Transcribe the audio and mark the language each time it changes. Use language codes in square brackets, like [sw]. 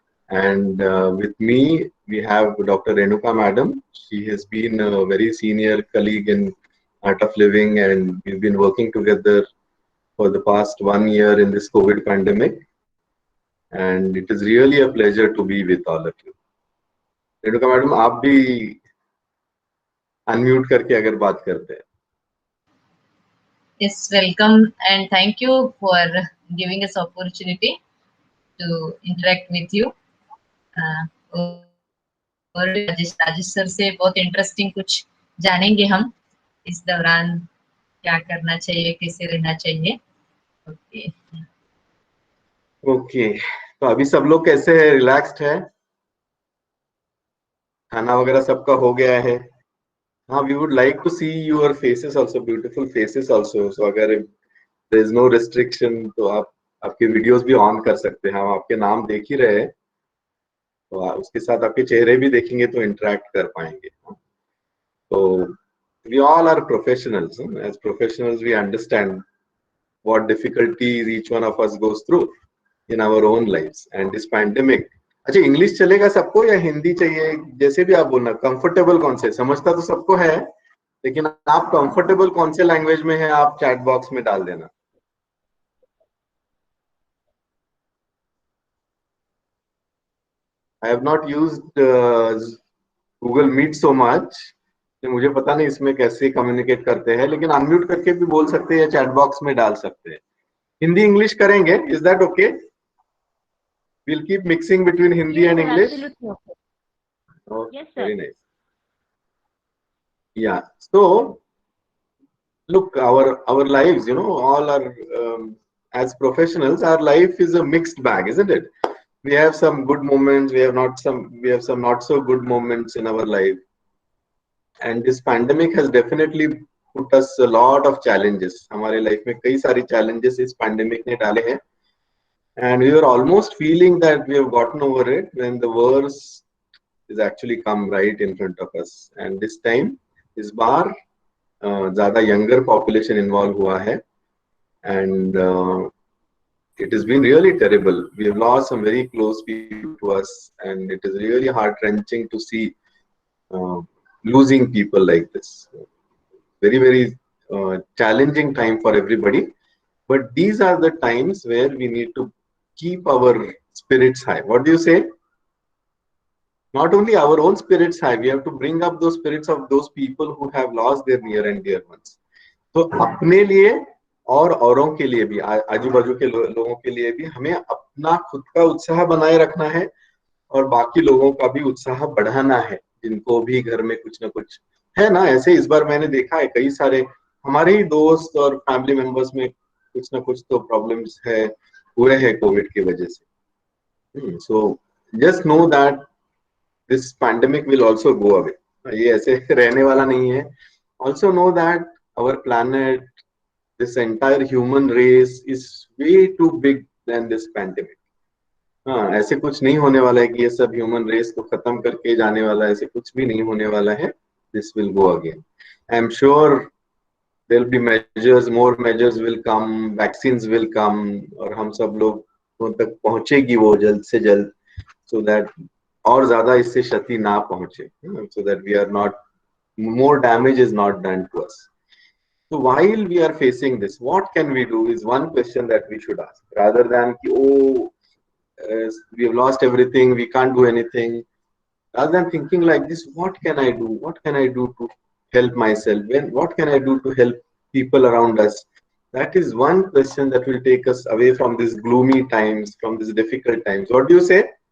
[en] And with me, we have Dr. Renuka madam. She has been a very senior colleague in Art of Living, and we've been working together for the past 1 year in this COVID pandemic. And it is really a pleasure to be with all of you. [hi] Renuka madam, आप भी unmute करके अगर बात करते हैं. [en] Yes, welcome and thank you for giving us opportunity to interact with you. [hi] और Rajesh sir से बहुत इंटरेस्टिंग कुछ जानेंगे हम इस दौरान, क्या करना चाहिए, कैसे रहना चाहिए. ओके, तो अभी सब लोग कैसे है? रिलैक्स्ड है? खाना वगैरह सबका हो गया है? [en] हाँ, we would like to see your faces also, beautiful faces also. [hi] So अगर [en] there is no restriction [hi] तो आप आपके वीडियोस भी ऑन कर सकते हैं. हम आपके नाम देख ही रहे हैं, तो उसके साथ आपके चेहरे भी देखेंगे तो इंटरेक्ट कर पाएंगे. [en] तो we all are professionals. As professionals, we understand what difficulties each one of us goes through in our own lives. And this pandemic, [hi] अच्छा इंग्लिश चलेगा सबको या हिंदी चाहिए? जैसे भी आप बोलना, कंफर्टेबल कौन से, समझता तो सबको है, लेकिन आप कंफर्टेबल कौन से लैंग्वेज में है आप चैट बॉक्स में डाल देना. [en] I have not used Google Meet so much. [hi] मुझे पता नहीं इसमें कैसे कम्युनिकेट करते हैं, लेकिन अनम्यूट करके भी बोल सकते हैं या चैट बॉक्स में डाल सकते हैं. हिंदी इंग्लिश करेंगे, [en] Is that okay? We'll keep mixing between Hindi and English. Absolutely okay. Oh, yes, sir. Very nice. Yeah. So, look, our lives, you know, all are as professionals, our life is a mixed bag, isn't it? We have some good moments, we have some not so good moments in our life, and this pandemic has definitely put us a lot of challenges. [hi] हमारे life में कई सारी challenges इस pandemic ने डाले हैं. [en] And we were almost feeling that we have gotten over it when the worst is actually come right in front of us. And this time, [hi] इस बार ज़्यादा यंगर पॉपुलेशन इन्वॉल्व हुआ है [en] And it has been really terrible. We have lost some very close people to us, and it is really heart-wrenching to see uh, losing people like this. Very, very challenging time for everybody. But these are the times where we need to keep our spirits high. What do you say? Not only our own spirits high, we have to bring up those spirits of those people who have lost their near and dear ones. [hi] तो अपने लिए और औरों के लिए भी, आजू बाजू के लोगों के लिए भी हमें अपना खुद का उत्साह बनाए रखना है और बाकी लोगों का भी उत्साह बढ़ाना है, जिनको भी घर में कुछ ना कुछ है ना। ऐसे इस बार मैंने देखा है कई सारे हमारे ही दोस्त और फैमिली मेंबर्स में कुछ ना कुछ तो प्रॉब्लम्स है हुए हैं कोविड की वजह से। [en] so just know that this pandemic will also go away, [hi] ये ऐसे रहने वाला नहीं है। [en] Also know that our planet, this entire human race is way too big than this pandemic. [hi] हाँ, ऐसे कुछ नहीं होने वाला है कि ये सब ह्यूमन रेस को खत्म करके जाने वाला है, ऐसे कुछ भी नहीं होने वाला है। [en] This will go again. I am sure there will be measures, more measures will come, vaccines will come, [hi] और हम सब लोग तक पहुंचेगी वो जल्द से जल्द, [en] so that [hi] और ज्यादा इससे क्षति ना पहुंचे, [en] So that we are not, more damage is not done to us. So while we are facing this, what can we do is one question that we should ask, rather than we have lost everything, we can't do anything. Rather than thinking like this, what can I do? What can I do to help myself? What can I do to help people around us? That is one question that will take us away from these gloomy times, from these difficult times. What do you say?